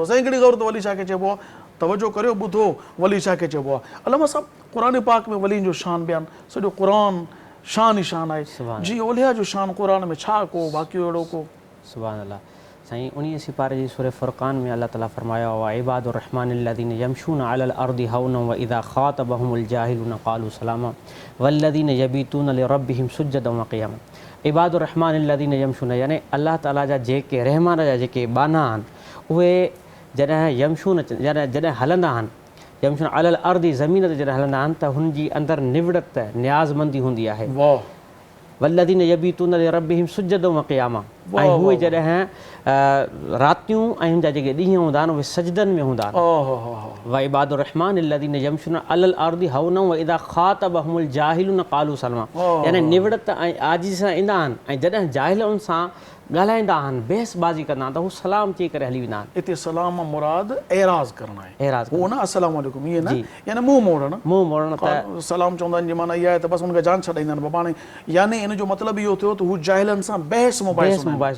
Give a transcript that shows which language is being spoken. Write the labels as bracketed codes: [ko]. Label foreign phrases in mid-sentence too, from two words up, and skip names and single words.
[sd] असां हिकिड़ी ख़बर त वली छा खे चइबो आहे? तवजो करियो, ॿुधो वली छा खे चइबो आहे। अलामा साहब, क़ुरान पाक में वलीनि जो शान बयानु, सॼो क़ुरान शान ई शान आहे। जी औलिया जो शान क़ुरान में छा को वाक़ियो अहिड़ो को? [ar] سبحان الله. [sd] साईं 19 पारे जी सूरह फुरक़ान में अल्लाह ताला फरमाया हुआ, [ar] عباد الرحمن الذين يمشون على الأرض هونا وإذا خاطبهم الجاهلون قالوا سلاما والذين يبيتون لربهم سجدا وقياما. عباد الرحمن الذين يمشون, [sd] यानी अल्लाह ताला जा जेके रहमान जा जेके बाना आहिनि, उहे जॾहिं यमशून जॾहिं हलंदा आहिनि, [ar] يمشون على الأرض [sd] ज़मीन ते जॾहिं हलंदा आहिनि त हुन जी अंदरि निवड़त न्याज़मंदी हूंदी आहे। [ar] والذين يبيتون لربهم سجدا وقياما, [sd] ऐं उहे जॾहिं रातियूं ऐं हुन जा जेके ॾींहं हूंदा आहिनि उहे सजदनि में हूंदा आहिनि। [ar] وعباد الرحمن الذين يمشون على الأرض هونا وإذا خاطبهم الجاهلون قالوا سلاما, [sd] यानी निवड़त ऐं आजिज़ सां ईंदा आहिनि, ऐं जॾहिं जाहिलुनि सां ॻाल्हाईंदा आहिनि, बहसबाज़ी कंदा आहिनि, त हू सलाम चई करे हली वेंदा आहिनि। हिते सलाम मुराद एराज़ करणु आहे, एराज़ उहो न [ar] السلام عليكم [sd] ईअं न, यानी मुंहुं मोड़णु। मुंहुं मोड़णु त सलाम चवंदा आहिनि, जी माना इहा आहे त बसि हुनखे जान छॾाईंदा आहिनि बाबा, यानी इन जो मतिलबु इहो थियो त हू जाहिलनि सां बहस मुबाहिसो